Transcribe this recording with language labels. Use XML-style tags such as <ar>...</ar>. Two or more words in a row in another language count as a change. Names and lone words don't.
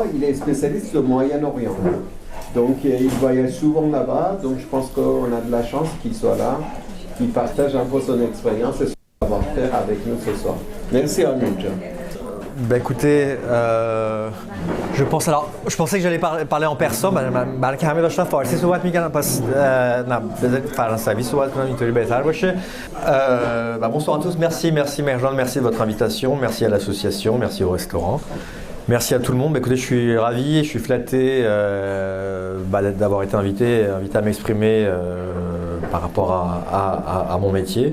<fr>Il est spécialiste du Moyen-Orient. Donc il voyage souvent là-bas. Donc je pense qu'on a de la chance qu'il soit là, qu'il partage un peu son expérience et son savoir-faire avec nous ce soir. Merci à nous, John. Ben écoutez, je pensais que j'allais parler en persan,</fr> <fa>بلکه همه داشتن فارسی صحبت می‌کردن پس نه بذارید فرانسوی صحبت کنم اینطوری بهتر باشه.</fa> <fr>Bonsoir à tous, merci Merjan, merci de votre invitation, merci à l'association, merci au restaurant. Merci à tout le monde. Écoutez, je suis ravi, je suis flatté d'avoir été invité à m'exprimer par rapport à mon métier.</fr>